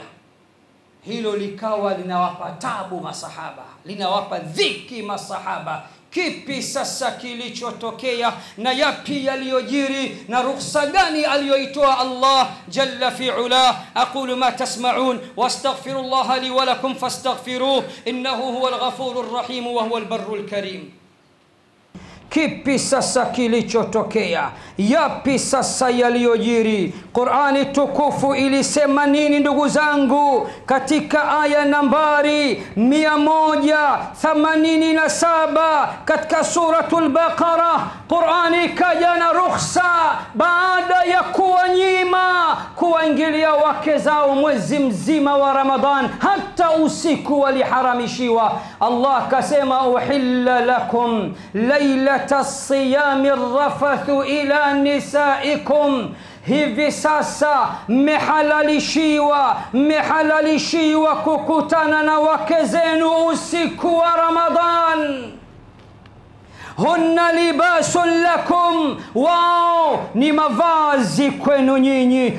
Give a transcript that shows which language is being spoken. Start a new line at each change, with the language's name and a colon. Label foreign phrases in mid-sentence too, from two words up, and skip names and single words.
Swahili: Hilo likawa linawapa tabu masahaba, linawapa dhiki masahaba. Kipi sasa kilichotokea, na yapi yaliyojiri, na ruhusa gani aliyoitoa
Arabic: الله جل في علاه? أقول ما تسمعون وأستغفر الله لي ولكم فاستغفروه إنه هو الغفور الرحيم وهو البر الكريم.
Swahili: Kipi sasa kilichotokea? Yapi sasa yaliyojiri? Qur'ani tukufu ilisema nini ndugu zangu? Katika aya nambari 187 katika suratul Baqara, Qur'ani kaja na ruhusa baada ya kuwanyima kuwaingilia wake zao mwezi mzima wa Ramadhan, hata usiku waliharamishiwa. Allah kasema
Arabic: أحل لكم ليلة الصيام الرفث إلى نسائكم.
Swahili: Hivi sasa mmehalalishiwa kukutana na wake zenu usiku wa Ramadhan.
Arabic: هن لباس لكم,
Swahili: wao ni mavazi kwenu nyinyi.